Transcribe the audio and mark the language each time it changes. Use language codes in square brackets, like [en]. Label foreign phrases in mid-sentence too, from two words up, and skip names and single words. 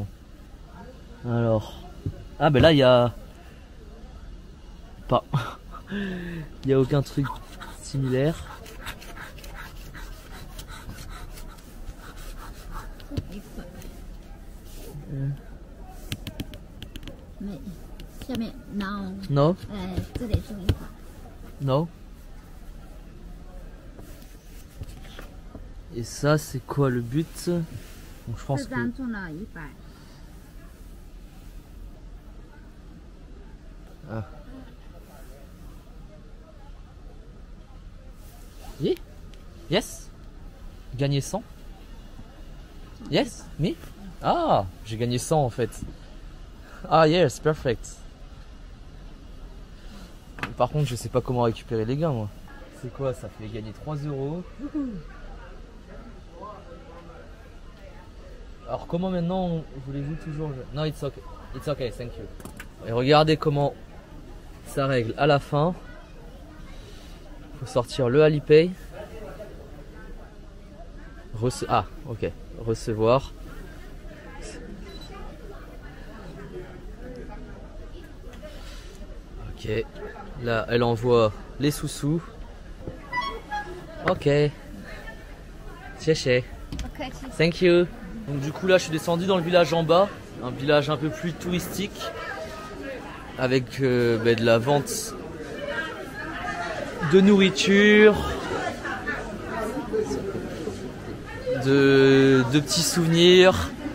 [fr] Alors... Ah ben là il y a... Pas. Il n'y a aucun truc similaire. Mais, [zh] 下面 no. [en] No? [zh] 这里是100. [fr] No. Et ça, c'est quoi le but? Donc, je pense 4 que... [zh] 张中了100. [fr] Ah. [en] Yeah. Yes. Gagner 100. Yes. Me. [fr] Ah, j'ai gagné 100 en fait. [en] Ah yes, perfect. [fr] Par contre, je sais pas comment récupérer les gains moi. C'est quoi? Ça fait gagner 3 €. Alors comment maintenant voulez-vous toujours... Non, [en] it's okay. It's okay, thank you. [fr] Et regardez comment ça règle à la fin. Faut sortir le Alipay. Ah, ok. Recevoir. Ok. Là, elle envoie les sous-sous. Ok. Chéché. Ok, [en] Thank you. [fr] Donc du coup là, je suis descendu dans le village en bas. Un village un peu plus touristique. Avec de la vente de nourriture. De petits souvenirs.